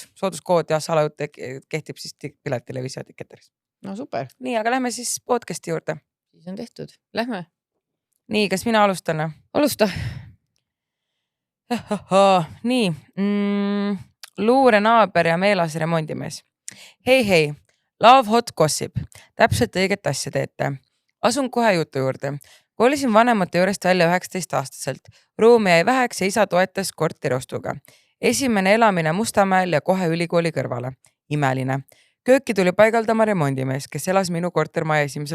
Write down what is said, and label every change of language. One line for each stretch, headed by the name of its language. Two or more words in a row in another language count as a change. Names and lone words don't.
Estonian: Sooduskood ja salajutt kehtib siis Piletilevis ja Ticketeris. No super. Nii, aga lähme siis podcasti juurde. Siis on tehtud. Lähme. Nii, kas mina alustan? Alusta. Nii. Luure naaber ja meelas remondimees. Hei.
English: Love hot gossip.
Estonian: Täpselt õiget asja teete. Asun kohe jutu juurde. Koolisin vanemate juurest välja 19-aastaselt. Ruumi jäi väheks ja isa toetas korteriostuga. Esimene elamine Mustamäel ja kohe ülikooli kõrvale. Imeline. Kööki tuli paigaldama remondimees, kes elas minu kortermaja 1.